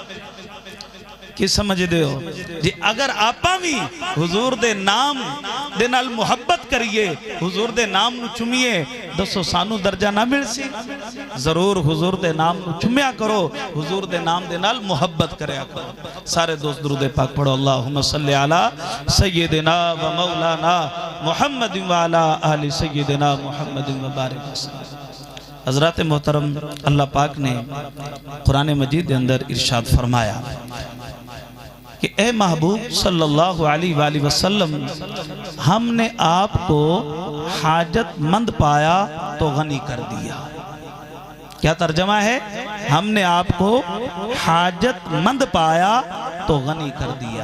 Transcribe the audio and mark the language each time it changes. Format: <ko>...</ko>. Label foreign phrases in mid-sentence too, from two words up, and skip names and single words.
<pa>کی سمجھدے ہو جی اگر آپاں بھی حضور دے نام دے نال محبت کریے حضور دے نام نوں چمیے دسو سانوں درجہ نہ ملسی ضرور حضور دے نام نوں چمیا کرو حضور دے نام دے نال محبت کریا کرو. سارے دوست درود پاک پڑھو</pa> <ar>اللهم صل على سيدنا ومولانا محمد وعلى آل سيدنا محمد وبارك وسلم.</ar> <ur>حضرات محترم اللہ پاک نے قرآن مجید کے اندر ارشاد فرمایا کہ اے محبوب</ur> <ar>صلى الله عليه وسلم</ar> <ur>ہم نے آپ کو حاجت مند پایا تو غنی کر دیا. کیا ترجمہ ہے ہم نے آپ کو حاجت مند پایا تو غنی کر دیا.</ur>